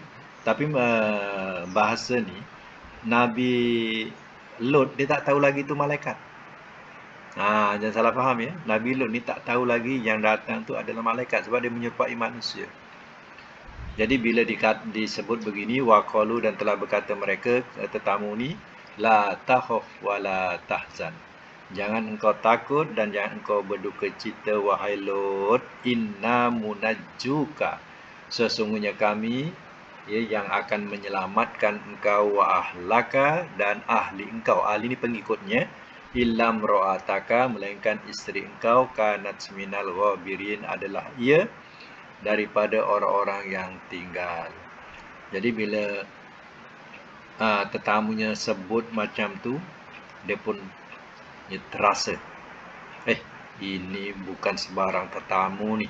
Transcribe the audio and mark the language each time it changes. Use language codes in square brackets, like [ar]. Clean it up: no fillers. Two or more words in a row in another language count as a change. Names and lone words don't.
[ms] Tapi bahasa ni Nabi Lut dia tak tahu lagi tu malaikat. Jangan salah faham ya. Nabi Lut ni tak tahu lagi yang datang tu adalah malaikat sebab dia menyerupai manusia. Jadi bila disebut begini, waqalu dan telah berkata mereka tetamu ni, [ar] لا تخف ولا تحزن. [ms] Jangan engkau takut dan jangan engkau berduka cita wahai Lut, [ar] إنا منجوك. [ms] Sesungguhnya kami ya, yang akan menyelamatkan engkau [ar] وأهلك [ms] dan ahli engkau. Ahli ni pengikutnya. [ar] إلا امرأتك, [ms] melainkan isteri engkau, [ar] كانت من الغابرين, [ms] adalah ia daripada orang-orang yang tinggal. Jadi bila tetamunya sebut macam tu, dia pun terasa, ini bukan sebarang tetamu ni.